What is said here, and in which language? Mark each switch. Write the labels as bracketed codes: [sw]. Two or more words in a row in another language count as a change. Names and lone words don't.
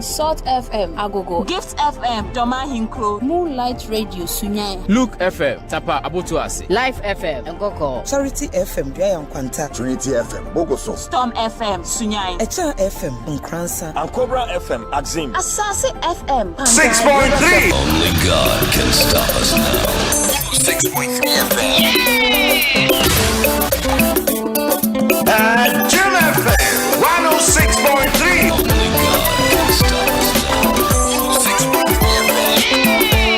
[en] Salt FM, Agogo. Gift FM, Doma Hinkro. Moonlight Radio, Sunyai. Luke FM, Tapa Abotuase. Life FM, Ngoko. Charity FM, Dwayan Kwanta. Trinity FM, Bogoso. Storm FM, Sunyai. Echa FM, Nkransa. And Cobra FM Axim. Asase FM, Pandai. 6.3. Only God can stop us now. 6.3 FM. Jim FM 106.3. Only God can stop us now. 6.3 FM.